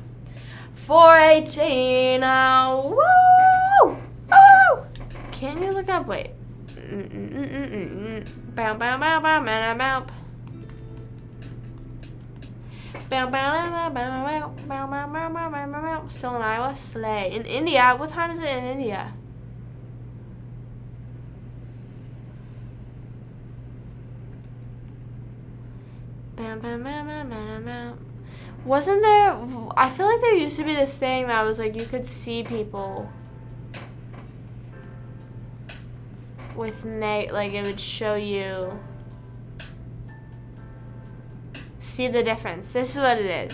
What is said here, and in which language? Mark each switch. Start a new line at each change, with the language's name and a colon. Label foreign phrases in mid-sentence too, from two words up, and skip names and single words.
English: 4:18. Woo! Oh! Can you look up? Wait. Bow, bow, bow, bow, bow, bow. Bow, bow, bow, bow, bow, bow, bow, bow, bow, bow, bow. Still in Iowa? Slay. In India? What time is it in India? Bam, bam, bam, bam, bam, bam. Wasn't there, I feel like there used to be this thing that was like you could see people with like it would show you, see the difference. This is what it is.